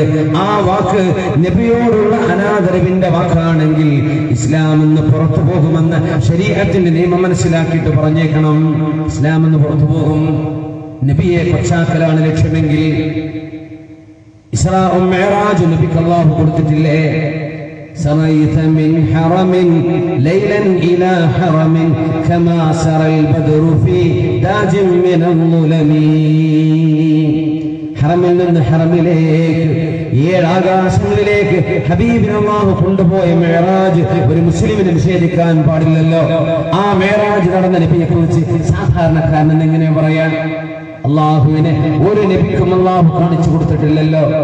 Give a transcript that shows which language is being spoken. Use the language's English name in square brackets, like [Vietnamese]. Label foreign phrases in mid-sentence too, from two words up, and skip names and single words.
[Malayalam] ആ വാക്ക് നബിയോടുള്ള അനാദരവിന്റെ വാക്കാണെങ്കിൽ ഇസ്ലാം എന്ന് പുറത്തു പോകുമെന്ന് ശരീഅത്തിന്റെ നിയമം മനസ്സിലാക്കിയിട്ട് പറഞ്ഞേക്കണം. ഇസ്ലാം എന്ന് പുറത്തു പോകും. നബിയെ കൊച്ചാക്കലാണ് ലക്ഷ്യമെങ്കിൽ ഇസ്രാഉം മിഅ്റാജും നബിക്ക് അല്ലാഹു കൊടുത്തിട്ടില്ലേ? [Arabic] سريت من حرم ليلا إلى حرم كما سرى البدر في تاج من الظلم. [Malayalam] ഹറമിൽ നിന്ന് ഹറമിലേക്ക്, 7 ആകാശങ്ങളിലേക്ക് ഹബീബിനെ അല്ലാഹു കൊണ്ടുപോയ മിഅ്റാജ് ഒരു മുസ്ലിമിനെ നിഷേധിക്കാൻ പാടില്ലല്ലോ. ആ മിഅ്റാജ് നടന്ന നബിയെ കുറിച്ച് സാധാരണക്കാരൻ എങ്ങനെ പറയാൻ? അള്ളാഹുവിനെ ഒരു നബിക്കും അള്ളാഹു കാണിച്ചു കൊടുത്തിട്ടില്ലല്ലോ.